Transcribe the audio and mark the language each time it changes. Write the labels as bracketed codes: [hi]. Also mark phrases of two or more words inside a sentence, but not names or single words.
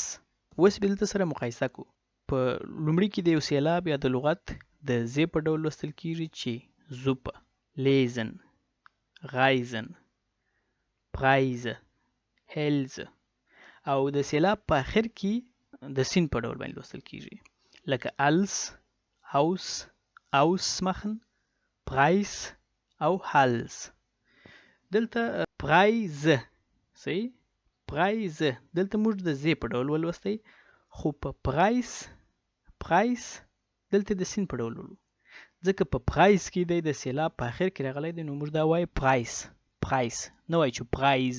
[ps] اوس به دلته سره مقایسه کو. په لومړي کې د یو سیلاب یا د لغت د زی په ډول لوستل کیږي چې [de] Suppe lesen reisen Preise Hälse. [ps] او د سیلاب په اخر کې د سین په ډول باندې لوستل کیږي لکه [de] als aus ausmachen [ps] پرایس او هالز. دلته پرایزه صحیح پرایزه دلته موږ د زی په ډول ولوستی خو په پرایس دلته د سین په ډول ولو ځکه په پرایس کې دی د سیلاب په اخر کې راغلی دی نو موږ دا وایو پرایس نه وایو چې پرایز.